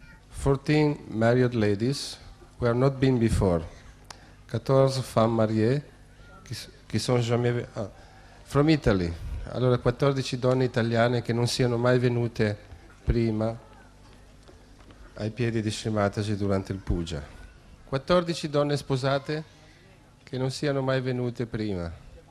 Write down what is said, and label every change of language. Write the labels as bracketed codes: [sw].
[en] 14 married ladies who have not been before. [fr] 14 femmes mariées qui sont jamais... [en] from Italy. [it] Allora 14 donne italiane che non siano mai venute prima ai piedi di Shri Mataji durante il Puja. 14 donne sposate che non siano mai venute prima.